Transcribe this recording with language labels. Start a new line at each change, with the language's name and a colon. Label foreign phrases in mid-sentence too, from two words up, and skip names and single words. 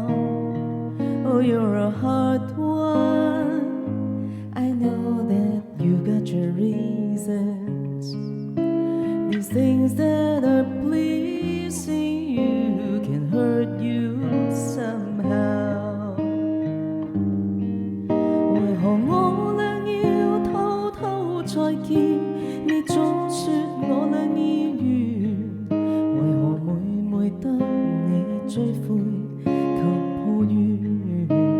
English: Oh, you're a hard one. I know that you got your reasons. These things that are pleasing you can hurt you somehow.
Cantonese: 為何我倆要偷偷再見？你總說我倆意願，為何每得你追悔及抱怨？